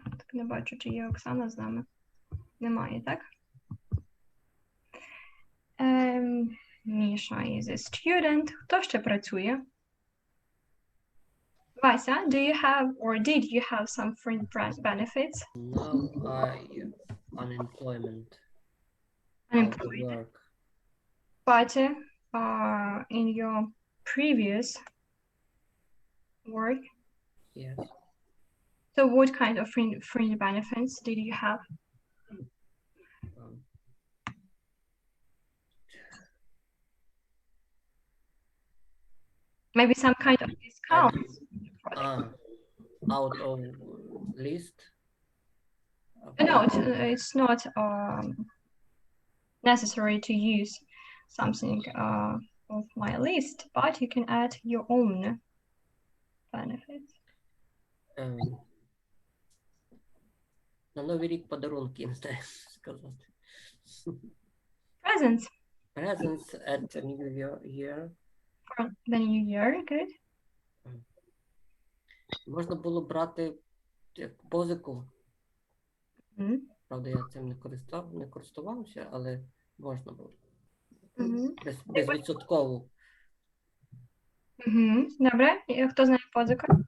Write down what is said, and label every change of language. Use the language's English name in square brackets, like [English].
[Ukrainian] Так, не бачу, чи є Оксана з нами. Немає, так? [English] Міша is a student. [Ukrainian] Хто ще працює? [English] Вася, do you have or did you have some fringe benefits? No, unemployment. Out of work. But in your previous work? Yes. So what kind of fringe benefits did you have? Maybe some kind of discounts? Out of list? No, it's not necessary to use something of my list, but you can add your own benefits. [Ukrainian] На Новий рік подарунки, не знаю сказати. [English] Presents. Presents at the new year. For the new year, good. [Ukrainian] Можна було брати як позику. Правда, я цим не користувався, але можна було. Безвідсотково. Добре. І хто знає позику?